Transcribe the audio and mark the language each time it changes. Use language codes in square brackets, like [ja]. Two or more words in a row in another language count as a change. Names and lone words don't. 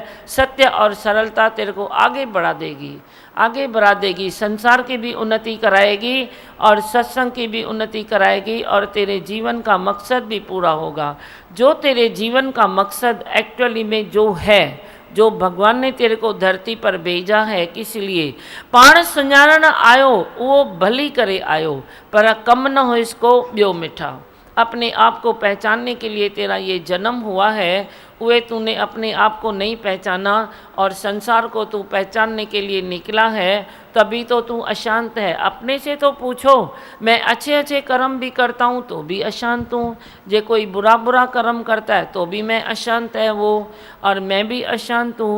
[hi] सत्य और सरलता तेरे को आगे बढ़ा देगी, आगे बढ़ा देगी, संसार की भी उन्नति कराएगी और सत्संग की भी उन्नति कराएगी, और तेरे जीवन का मकसद भी पूरा होगा। जो तेरे जीवन का मकसद एक्चुअली में जो है, जो भगवान ने तेरे को धरती पर भेजा है, किस लिए? [sd] पाण सुञाणण आयो वो भली करे आयो, पर कम न हो इसको ॿियो मिठा। [hi] अपने आप को पहचानने के लिए तेरा ये जन्म हुआ है, वे तूने अपने आप को नहीं पहचाना और संसार को तू पहचानने के लिए निकला है, तभी तो तू अशांत है। अपने से तो पूछो, मैं अच्छे अच्छे कर्म भी करता हूँ तो भी अशांत हूँ, जे कोई बुरा बुरा कर्म करता है तो भी मैं अशांत है वो, और मैं भी अशांत हूँ।